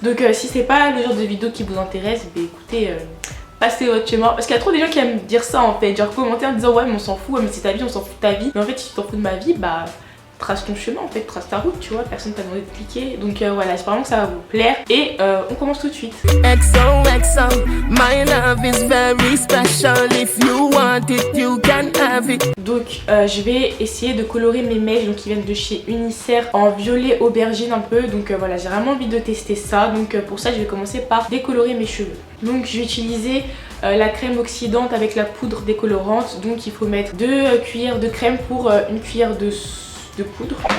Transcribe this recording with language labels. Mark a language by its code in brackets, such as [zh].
[fr] Donc si c'est pas le genre de vidéo qui vous intéresse, bah écoutez, passez votre chemin, parce qu'il y a trop des gens qui aiment dire ça en fait, genre commenter en disant ouais mais on s'en fout, ouais, mais c'est ta vie, on s'en fout de ta vie. Mais en fait si tu t'en fous de ma vie, bah trace ton chemin en fait, trace ta route, tu vois, personne t'a demandé de cliquer. Donc voilà, j'espère vraiment que ça va vous plaire et on commence tout de suite. [en] XOXO, my love is very special. If you want it, you can have it. [fr] Donc je vais essayer de colorer mes mèches, donc qui viennent de chez Unicert, en violet aubergine un peu. Donc voilà, j'ai vraiment envie de tester ça. Donc pour ça je vais commencer par décolorer mes cheveux. Donc je vais utiliser la crème oxydante avec la poudre décolorante. Donc il faut mettre 2 cuillères de crème pour une cuillère de poudre.